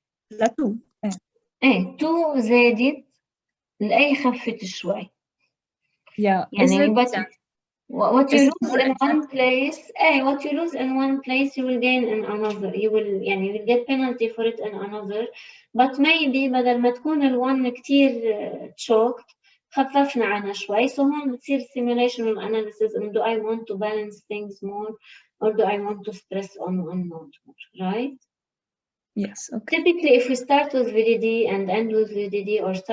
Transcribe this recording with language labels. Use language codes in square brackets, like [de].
[ar] لا 2. ايه 2 زادت الأي خفت شوي. [en] Yeah. [ar] يعني [en] but what you is lose in one place, what you lose in one place, you will gain in another. You will get penalty for it in another. But maybe [ar] بدل ما تكون ال1 كتير [en] choked [ar] خففنا عنها شوي. [en] So [ar] هون بتصير [en] simulation analysis and do I want to balance things more or do I want to stress on one node more, right? Yes, okay. Typically, if we start with VDD and end with VDD or start